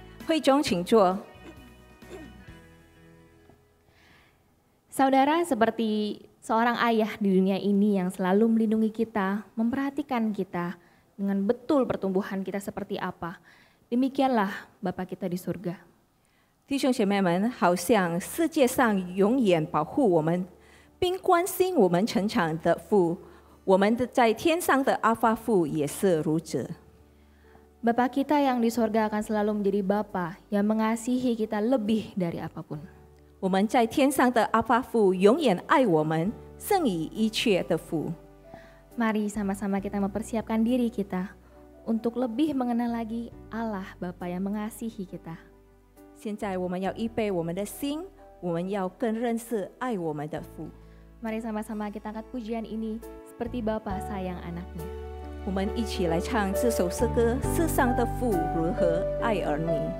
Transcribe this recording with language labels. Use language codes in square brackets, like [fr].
[zh] 会中请坐。 [id] Saudara, seperti seorang ayah di dunia ini yang selalu melindungi kita, memperhatikan kita dengan betul pertumbuhan kita seperti apa. Demikianlah Bapa kita di surga. [zh] 弟兄姐妹们，好像世界上永远保护我们，并关心我们成长的父，我们的在天上的阿爸父也是如此。 [id] Bapa kita yang di surga akan selalu menjadi Bapa yang mengasihi kita lebih dari apapun. [zh] 我们在天上的阿爸父永远爱我们，胜于一切的父。 [id] Mari sama-sama kita mempersiapkan diri kita untuk lebih mengenal lagi Allah Bapa yang mengasihi kita. [zh] 现在我们要预备我们的心，我们要更认识爱我们的父。 [id] Mari sama-sama kita angkat pujian ini seperti Bapa sayang anaknya. [zh] 我们一起来唱这首诗歌：世上的父如何爱儿女。